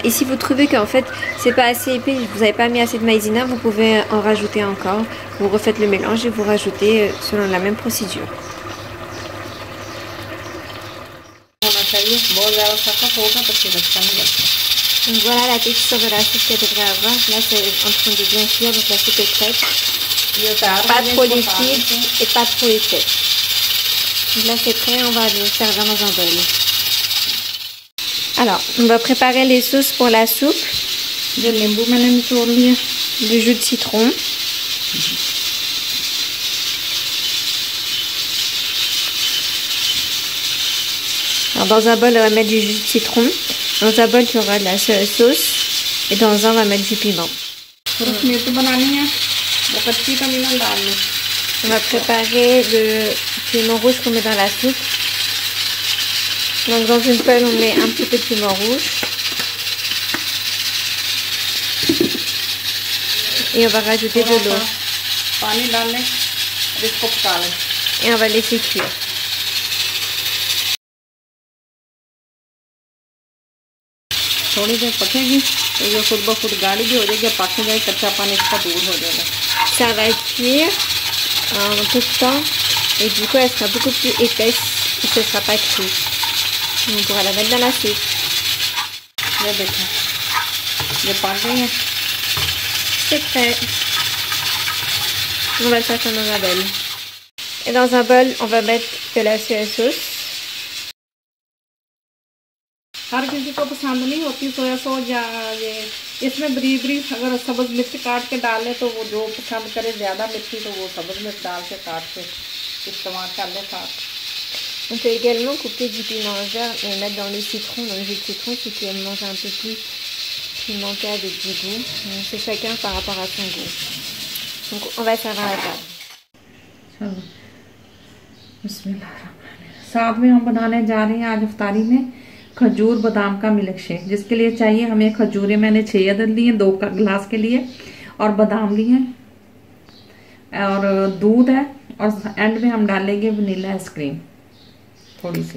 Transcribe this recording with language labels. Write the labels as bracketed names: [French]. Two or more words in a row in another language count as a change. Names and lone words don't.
[French] Et si vous trouvez qu'en fait c'est pas assez épais, vous n'avez pas mis assez de maïzena, vous pouvez en rajouter encore. Vous refaites le mélange et vous rajoutez selon la même procédure. [Urdu] ہونا چاہیے، بہت زیادہ سخت ہوگا تو پھر اچھا نہیں لگتا. [French] Donc voilà la texture de la soupe qu'elle devrait avoir. Là c'est en train de bien cuire, donc la soupe est prête. Pas trop liquide et pas trop épais. Donc là c'est prêt, on va le servir dans un bol. Alors, on va préparer les sauces pour la soupe. [Urdu] جو لیموں میں نے نچوڑ لیا, [French] Du jus de citron. Alors dans un bol, on va mettre du jus de citron. Dans un bol, il y aura de la sauce. Et dans un, on va mettre du piment. [Urdu] صرف مرچ بنانی ہے، وہ کچی تو نہیں نا ڈالنی. [French] On va préparer le piment rouge qu'on met dans la soupe. Donc dans une poêle, on met un petit peu de piment rouge. Et on va rajouter de l'eau. [Urdu] پانی ڈال لیں اور اس کو پکا لیں. [French] Et on va laisser cuire. [Urdu] تھوڑی دیر پکے گی تو یہ خود بخود گاڑھی بھی ہو جائے گی، پک جائے، کچا پانی اس کا دور ہو جائے گا. [French] Ça va cuire en peu de temps. Et du coup, elle sera beaucoup plus épaisse. Et ce ne sera pas cru. On pourra la mettre dans la soupe. [Urdu] یہ دیکھیں، یہ پک گئی ہے. [French] C'est prêt. On va le faire dans un bol. Et dans un bol, on va mettre de la [English] soya sauce. [Urdu] ہر کسی کو پسند نہیں ہوتی [English] soya sauce [Urdu] یا یہ، اس میں باریک باریک اگر سبز مرچ کاٹ کے ڈالیں تو وہ جو پسند کرے زیادہ مرچی تو وہ سبز مرچ ڈال کے کاٹ کے استعمال کر لے ساتھ. [French] On peut également couper du piment vert et mettre dans le citron, dans le jus de citron, si tu aimes manger un peu plus pimenté avec du goût. C'est chacun par rapport à son goût. Donc on va servir à la table. [Urdu] چلو بسم اللہ. ساتھ میں ہم بنانے جا رہے ہیں آج افطاری میں کھجور بادام کا [English] milk shake, [Urdu] جس کے لیے چاہیے ہمیں کھجوریں میں نے 6 عدد لیے 2 گلاس کے لیے، اور بادام لیے اور دودھ ہے، اور اینڈ میں ہم ڈالیں گے [English] vanilla ice cream [Urdu] تھوڑی سی.